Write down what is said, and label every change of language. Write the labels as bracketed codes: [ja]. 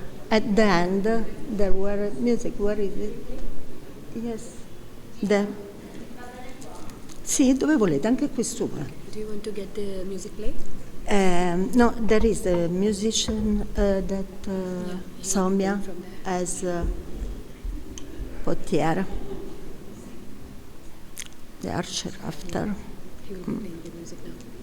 [en] At the end, there were music. Where is it? Yes. There. [it] Sì, dove volete, anche qui sopra. [en] Do you want to get the music play? No, there is a musician that Soumya has put here. The archer after. He will be playing the music now.